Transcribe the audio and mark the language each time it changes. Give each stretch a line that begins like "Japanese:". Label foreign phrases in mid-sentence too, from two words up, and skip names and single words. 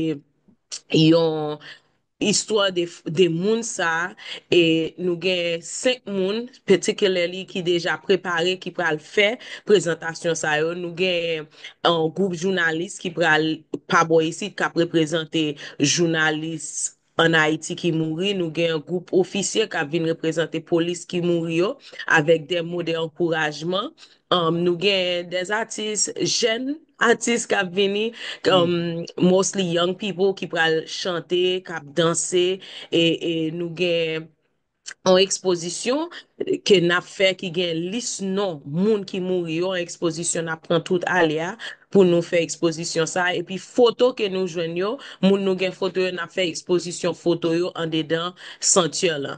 Haitian Creole: yon histwa de moun sa, e nou gen 5 moun, particularly ki deja prepare, ki pral fe prezentasyon sa yo, nou gen an group jounalist ki pral pabo isi, ka preprezente jounalist an Haiti ki mouri, nou gen an group ofisye ka vin reprezente polis ki mouri yo, avek de mou de ankourajman. Nou gen des artist, jen artist kap vini, Hmm.
English: mostly young people
Haitian Creole: ki pral chante, kap danse, e nou gen an ekspozisyon ke nap fe ki gen lis non moun ki mouri yo, an ekspozisyon nap pran tout alia pou nou fe ekspozisyon sa, e pi foto ke nou jwen yo, moun nou gen foto yo nap fe ekspozisyon foto yo an dedan sentye la.